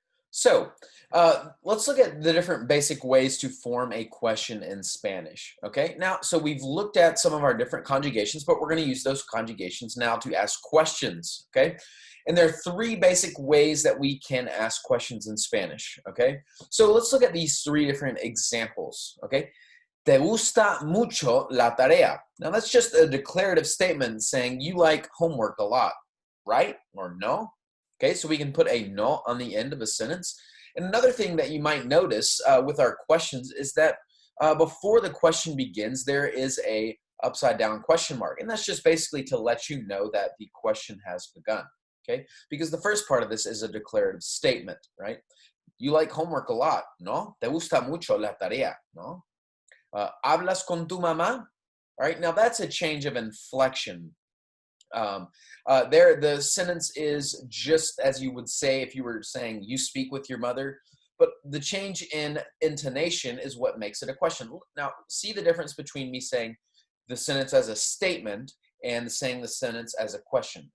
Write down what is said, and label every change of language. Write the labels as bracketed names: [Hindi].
[English] So let's look at the different basic ways to form a question in Spanish. Okay, now, so we've looked at some of our different conjugations, but we're going to use those conjugations now to ask questions. Okay, and there are three basic ways that we can ask questions in Spanish. Okay, so let's look at these three different examples. [Spanish] Okay, te gusta mucho la tarea. [English] Now, that's just a declarative statement saying you like homework a lot, right? Or no? Okay, so we can put a no on the end of a sentence. And another thing that you might notice with our questions is that before the question begins, there is a upside down question mark. And that's just basically to let you know that the question has begun. Okay, because the first part of this is a declarative statement, right? You like homework a lot, ¿no? [Spanish] Te gusta mucho la tarea, ¿no? Hablas con tu mamá? [English] All right, now that's a change of inflection. There, the sentence is just as you would say if you were saying you speak with your mother, but the change in intonation is what makes it a question. Now, see the difference between me saying the sentence as a statement and saying the sentence as a question.